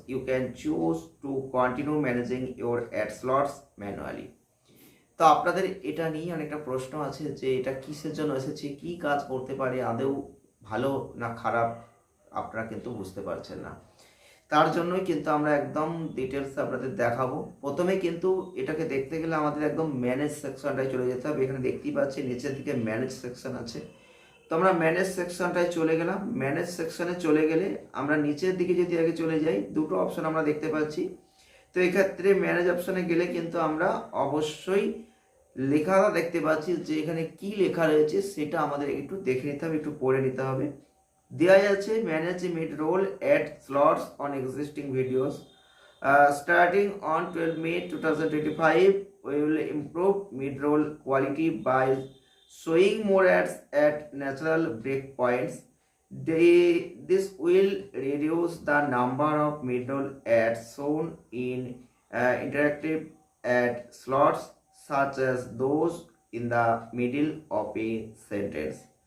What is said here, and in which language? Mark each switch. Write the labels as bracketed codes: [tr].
[en] You can choose to continue managing your ad slots manually. [bn] তো আপনাদের এটা নিয়ে অনেকটা প্রশ্ন আছে যে এটা কিসের জন্য এসেছে, কি কাজ করতে পারে, আদৌ ভালো না খারাপ আপনারা কিন্তু বুঝতে পারছেন না। তার জন্যই কিন্তু আমরা একদম ডিটেলস আপনাদের দেখাবো। প্রথমে কিন্তু এটাকে দেখতে গেলে আমাদের একদম ম্যানেজ সেকশনটায় চলে যেতে হবে। এখানে দেখতেই পাচ্ছি নিচের দিকে ম্যানেজ সেকশন আছে। তো আমরা ম্যানেজ সেকশনটায় চলে গেলাম। ম্যানেজ সেকশনে চলে গেলে আমরা নিচের দিকে যদি আগে চলে যাই, দুটো অপশন আমরা দেখতে পাচ্ছি। তো এক্ষেত্রে ম্যানেজ অপশনে গেলে কিন্তু আমরা অবশ্যই লেখা দেখতে পাচ্ছি যে এখানে কি লেখা রয়েছে সেটা আমাদের একটু দেখে নিতে হবে, একটু পড়ে নিতে হবে। দেওয়া আছে [en] Manage mid roll ad slots on existing videos starting on 12 May 2025 we will improve mid roll quality by showing more ads at natural breakpoints. This will reduce the number of mid roll ads shown in interactive ad slots such as those in the middle of a sentence.